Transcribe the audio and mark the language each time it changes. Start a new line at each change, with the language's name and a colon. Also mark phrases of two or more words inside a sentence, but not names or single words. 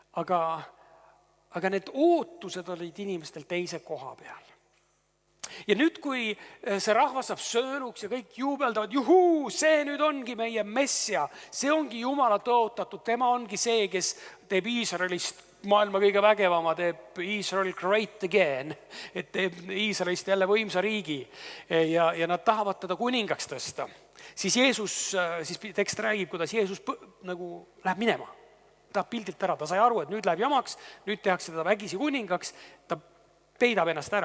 Estonian: aga need ootused olid inimestel teise koha peal. Ja nüüd, kui see rahvas saab söönuks ja kõik juubeldavad, juhuu, see nüüd ongi meie messia, see ongi Jumala tõotatud, tema ongi see, kes teeb Iisraelist maailma kõige vägevama, teeb
English: Israel great again,
Estonian: et teeb Iisraelist jälle võimsa riigi ja nad tahavad teda kuningaks tõsta. Siis tekst räägib, kuidas Jeesus nagu läheb minema. Ta pildilt ära, ta sai aru, et nüüd läheb jamaks, nüüd tehakse teda vägisi kuningaks, ta peidab ennast ära.